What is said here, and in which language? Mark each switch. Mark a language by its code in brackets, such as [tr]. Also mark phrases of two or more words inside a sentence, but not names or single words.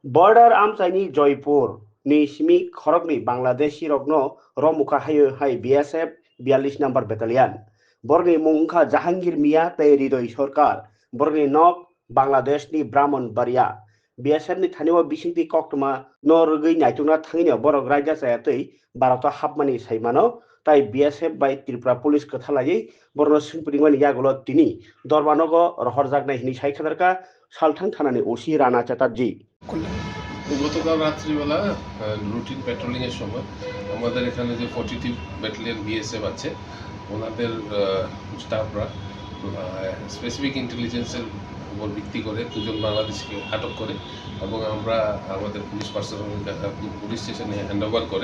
[trp] Border Amsaini Joypur, ni Shimi Khorokni Bangladeshi Rogno, Romuka Hayo Hai BSF 42 number battalion. Borni Mungka Jahangir Mia Tairido Sorkar, Borni Nok, Bangladesh ni Brahman Baria. BSF ni Taniwa Bishinti Koktuma, Norgi Naituna Tangina Borok Raja Sayati, Barata Hapmani Saimano, তাই বিএসএফ বাই ত্রিপুরা পুলিশ কথালাই বর্ণ সিংপুরিংমানি ইয়াগুলো তিনি দরবানগ রহরজাগনাই হিনি সাইখাদারকা সালথাং থানানি ওসি রানা চ্যাটার্জি [bn] গতকাল রাত্রিবেলা [en] routine patrolling [bn] এর সময় আমাদের এখানে যে 42 ব্যাটালিয়ন বিএসএফ আছে ওনাদের স্টাফরা [en] specific intelligence [bn] উপর ভিত্তি করে দুজন বাংলাদেশকে আটক করে এবং আমরা আমাদের [en] police personnel police station handover [bn] করে।